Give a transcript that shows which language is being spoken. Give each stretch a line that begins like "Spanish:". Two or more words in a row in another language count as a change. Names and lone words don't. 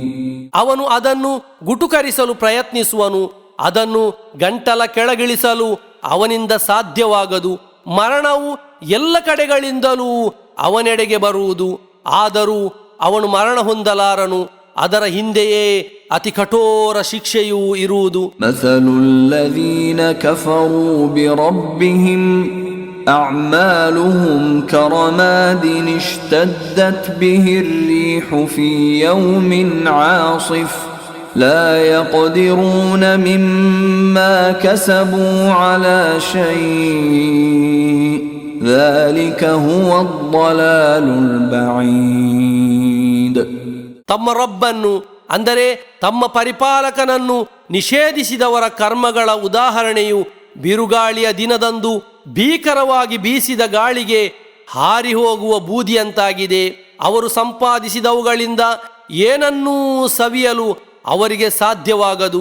Kannada: ಅವನು ಅದನ್ನು ಗುಟುಕರಿಸಲು ಪ್ರಯತ್ನಿಸುವನು, ಅದನ್ನು ಗಂಟಲ ಕೆಳಗಿಳಿಸಲು ಅವನಿಂದ ಸಾಧ್ಯವಾಗದು. ಮರಣವು ಎಲ್ಲ ಕಡೆಗಳಿಂದಲೂ ಅವನೆಡೆಗೆ ಬರುವುದು, ಆದರೂ ಅವನು ಮರಣ ಹೊಂದಲಾರನು. ಅದರ ಹಿಂದೆಯೇ ಅತಿ ಕಠೋರ ಶಿಕ್ಷೆಯೂ ಇರುವುದು.
Arabic: مثل الذين كفروا بربهم أعمالهم كرماد اشتدت به الريح في يوم عاصف لا يقدرون مما كسبوا على شيء ذلك هو الضلال البعيد.
Kannada: ತಮ್ಮ ರಬ್ಬನ್ನು, ಅಂದರೆ ತಮ್ಮ ಪರಿಪಾಲಕನನ್ನು ನಿಷೇಧಿಸಿದವರ ಕರ್ಮಗಳ ಉದಾಹರಣೆಯು ಬಿರುಗಾಳಿಯ ದಿನದಂದು ಭೀಕರವಾಗಿ ಬೀಸಿದ ಗಾಳಿಗೆ ಹಾರಿ ಹೋಗುವ ಬೂದಿಯಂತಾಗಿದೆ. ಅವರು ಸಂಪಾದಿಸಿದವುಗಳಿಂದ ಏನನ್ನೂ ಸವಿಯಲು ಅವರಿಗೆ ಸಾಧ್ಯವಾಗದು.